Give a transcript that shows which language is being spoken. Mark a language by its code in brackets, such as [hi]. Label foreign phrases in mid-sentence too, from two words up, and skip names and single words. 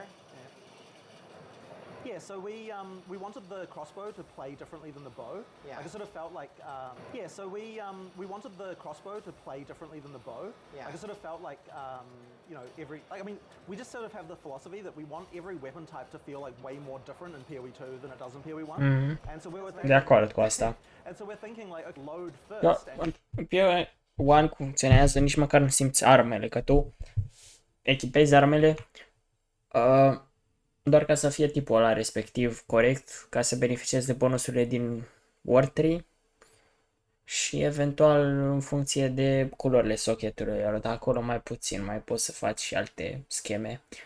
[en] Yeah, so we wanted the crossbow to play differently than the bow. Yeah. Like it sort of felt like so we wanted the crossbow to play differently than the bow. Yeah. Like it sort of felt like you know, we just sort of have the philosophy that we want every weapon type to feel like way more different in PoE 2 than it does in PoE 1. And so we were thinking, [ro] De acord cu asta. [en] and so we're thinking like, okay, load [ro] Da, [en] first. [ro] în PoE 1 funcționează, nici măcar nu simți armele, că tu echipezi armele doar ca să fie tipul ăla respectiv corect, ca să beneficiezi de bonusurile din War 3 și eventual în funcție de culorile socketului, iar de acolo mai puțin, mai poți să faci și alte scheme.